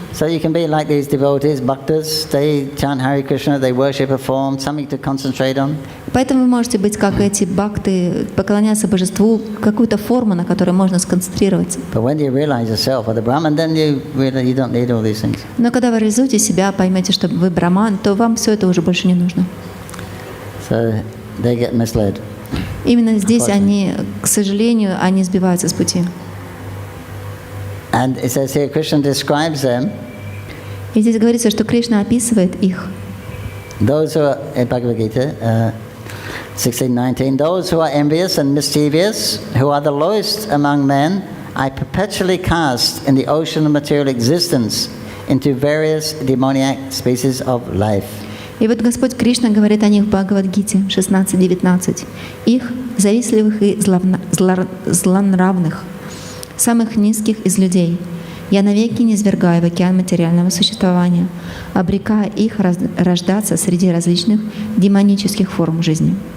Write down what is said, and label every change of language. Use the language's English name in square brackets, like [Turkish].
[English] So you can be like these devotees, bhaktas. They chant Hare Krishna, they worship a form, something to concentrate on. [Russian] Поэтому вы можете быть как эти бхакты, поклоняться божеству, какую-то форму, на которой можно сконцентрироваться. [English] But when you realize yourself or the Brahman, then you don't need all these things. [Russian] Но когда вы реализуете себя, поймете, что вы браман, то вам все это уже больше не нужно. [English] So they get misled. [Russian] Именно здесь они, к сожалению, они сбиваются с пути. [English] And it says here, Krishna describes them. [Russian] И здесь говорится, что Кришна описывает их. [English] Those who are in Bhagavad Gita, 16:19. Those who are envious and mischievous, who are the lowest among men, I perpetually cast in the ocean of material existence into various demoniac species of life. [Russian] И вот Господь Кришна говорит о них в Бхагавад-гите 16:19. Их завистливых и злонравных, самых низких из людей, я навеки низвергаю в океан материального существования, обрекая их рождаться среди различных демонических форм жизни.